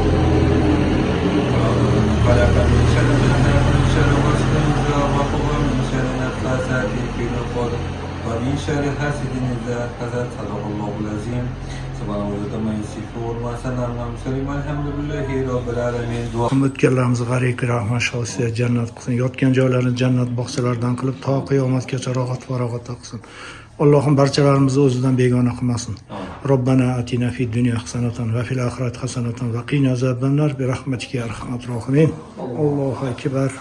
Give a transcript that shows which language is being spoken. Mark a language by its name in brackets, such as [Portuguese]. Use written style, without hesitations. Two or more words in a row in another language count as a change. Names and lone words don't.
[Arabic] خلق من شر ما من شر غاسق إذا وقب من شر النفاثات في العقد ومن شر حاسد إذا حسد صدق الله العظيم سبحان الله ما يصفون وسلام على المرسلين والحمد لله رب العالمين. [Uzbek] O'tganlarimizni g'aribga rahmat shosiya jannat qilsin. Yotgan joylarini jannat bog'chalaridan qilib to qiyomatgacha rohat farog'at qilsin. Allohim barchalarimizni o'zidan begona qilmasin. [Arabic] ربنا آتنا في الدنيا حسنة وفي الآخرة حسنة وقنا عذاب النار برحمتك يا أرحم الراحمين. الله أكبر.